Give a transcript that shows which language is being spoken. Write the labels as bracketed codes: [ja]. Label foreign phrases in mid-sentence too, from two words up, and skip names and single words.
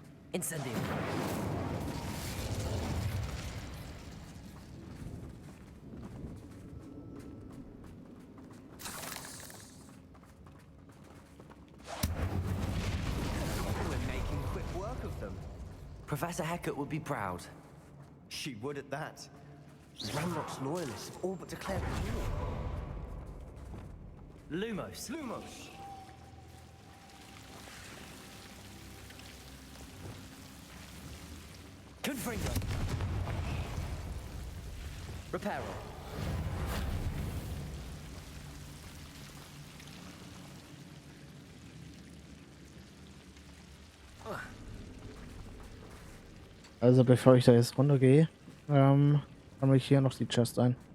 [en] Incendio. We're making quick work of them. Professor Hecat would be proud. She would at that. Ranrock's loyalists have all but declared war. Lumos. Lumos! Confringo. Reparo. [de] Also bevor ich da jetzt runtergehe, sammle ich hier noch die Chest ein.